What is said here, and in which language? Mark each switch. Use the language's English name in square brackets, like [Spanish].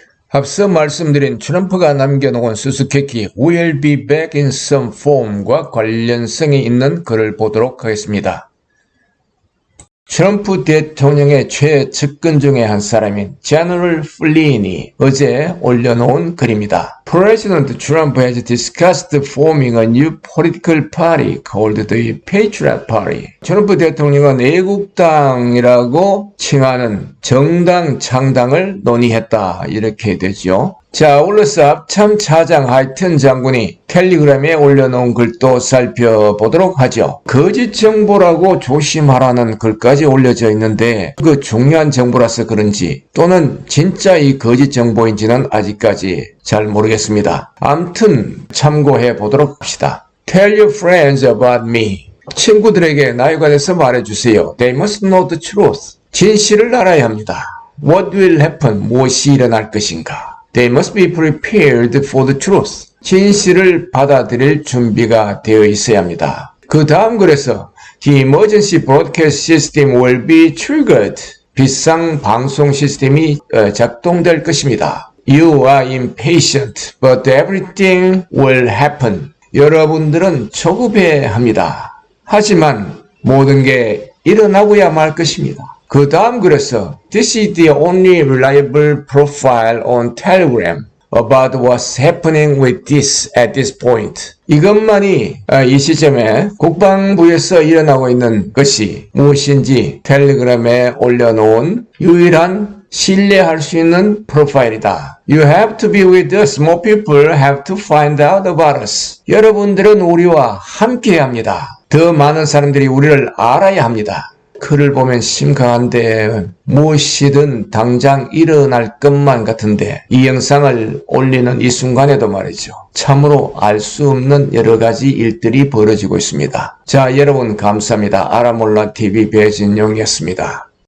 [Korean] 앞서 말씀드린 트럼프가 남겨놓은 수수께끼 [English] "We'll be back in some form [Korean] 과 관련성이 있는 글을 보도록 하겠습니다. 트럼프 대통령의 최측근 중에 한 사람인 General Flynn이 어제 올려놓은 글입니다. [English] President Trump has discussed forming a new political party called the Patriot Party. [Korean] 트럼프 대통령은 애국당이라고 칭하는 정당 창당을 논의했다. 이렇게 되죠. 자, 올라서 합참 차장 하이튼 장군이 텔레그램에 올려놓은 글도 살펴보도록 하죠. 거짓 정보라고 조심하라는 글까지 올려져 있는데 그 중요한 정보라서 그런지 또는 진짜 이 거짓 정보인지는 아직까지 잘 모르겠습니다. 암튼 참고해 보도록 합시다. [English] Tell your friends about me. [Korean] 친구들에게 나에 관해서 말해주세요. [English] They must know the truth. [Korean] 진실을 알아야 합니다. [English] What will happen? [Korean] 무엇이 일어날 것인가? [English] They must be prepared for the truth. [Korean] 진실을 받아들일 준비가 되어 있어야 합니다. 그 다음 글에서 [English] The emergency broadcast system will be triggered. [Korean] 비상 방송 시스템이 작동될 것입니다. [English] You are impatient, but everything will happen. [Korean] 여러분들은 조급해 합니다. 하지만 모든 게 일어나고야 말 것입니다. 그 다음 글에서 [English] This is the only reliable profile on Telegram about what's happening with this at this point. [Korean] 이것만이 이 시점에 국방부에서 일어나고 있는 것이 무엇인지 텔레그램에 올려놓은 유일한 신뢰할 수 있는 프로파일이다. [English] You have to be with us. More people have to find out about us. [Korean] 여러분들은 우리와 함께 합니다. 더 많은 사람들이 우리를 알아야 합니다. 글을 보면 심각한데 무엇이든 당장 일어날 것만 같은데 이 영상을 올리는 이 순간에도 말이죠. 참으로 알 수 없는 여러 가지 일들이 벌어지고 있습니다. 자, 여러분 감사합니다. 알아몰라 TV 배진용이었습니다.